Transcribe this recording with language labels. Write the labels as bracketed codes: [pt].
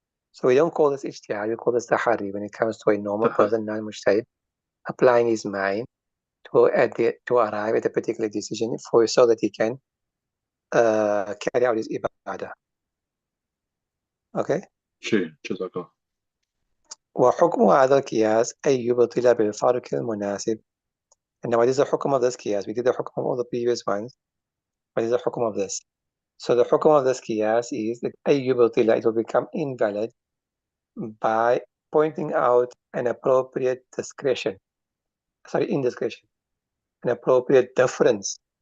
[en] So we don't call this ijtihad, we call this tahari when it comes to a normal person, non-mujtahid, applying his mind to arrive at a particular decision so that he can carry out his ibadah. Okay? [ar] شيء جزاك الله. وحكم هذا القياس أن يبطل بالفرق المناسب. [en] And now what is the hukum of this qiyas? We did the hukum of all the previous ones. What is the hukum of this? So the hukum of this qiyas is that [ar] أن يبطل, [en] it will become invalid by pointing out an appropriate indiscretion, an appropriate difference.